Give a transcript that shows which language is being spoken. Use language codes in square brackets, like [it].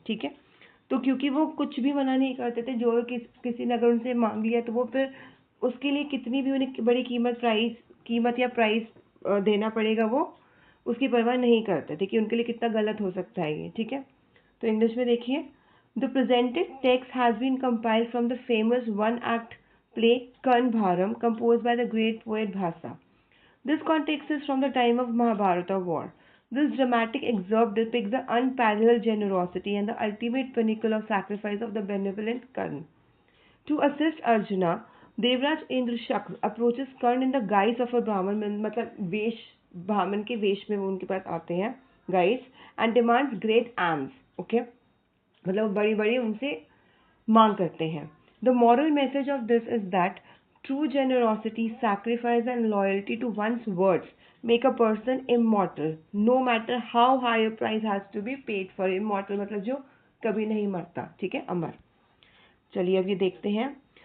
[hi] ठीक है, तो क्योंकि वो कुछ भी मना नहीं करते थे, जो किसी ने अगर उनसे मांग लिया तो वो फिर उसके लिए कितनी भी उन्हें बड़ी कीमत या प्राइस देना पड़ेगा, वो उसकी परवाह नहीं करते थे कि उनके लिए कितना गलत हो सकता है ये। ठीक है, तो इंग्लिश में देखिए। [en] The presented text has been compiled from the famous one-act play Karn Bharam, composed by the great poet Bhasa. This context is from the time of Mahabharata war. This dramatic excerpt depicts the unparalleled generosity and the ultimate pinnacle of sacrifice of the benevolent Karn. To assist Arjuna, Devraj Indra Shakra approaches Karn in the guise of a Brahman, [hi] मतलब वेश, ब्राह्मण के वेश में वो उनके पास आते हैं, [en] guise, and demands great alms. [hi] Okay, मतलब बड़ी बड़ी उनसे मांग करते हैं। [en] The moral message of this is that true generosity, sacrifice and loyalty to one's words make a person immortal, no matter how high price has to be paid for. [hi] Immortal मतलब जो कभी नहीं मरता। ठीक है, अमर। चलिए अब ये देखते हैं।